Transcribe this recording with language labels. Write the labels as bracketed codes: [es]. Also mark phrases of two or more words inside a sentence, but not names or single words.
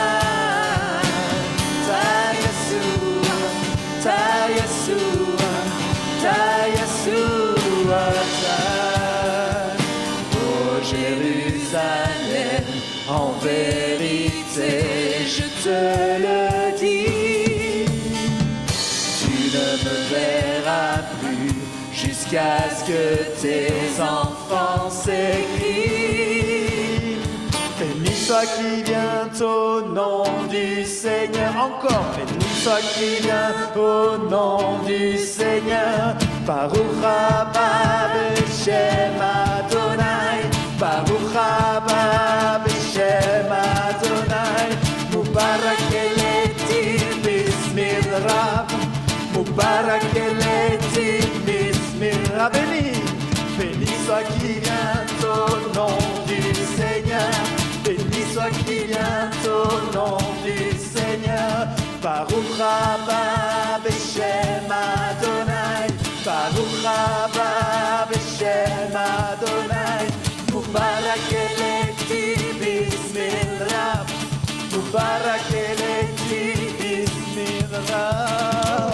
[fr] Yeshua, Ta Yeshua, Ta Yeshua, Oh Jérusalem, en vérité je te le dis, tu ne me verras plus jusqu'à ce que tes enfants s'écrient. Béni soit qui vient au nom du Seigneur. Encore. Béni soit qui vient au nom du Seigneur. [he] ברוך הבא בשם אדני. ברוך הבא בשם אדני. [ar] مبارك الآتي باسم الرب. مبارك الآتي باسم الرب. [fr] Béni soit qui vient au nom du Seigneur. Béni soit qui vient au nom du Seigneur. [he] ברוך הבא בשם אדני, ברוך הבא בשם אדני, [ar] مبارك الآتي باسم الرب, مبارك الآتي باسم الرب.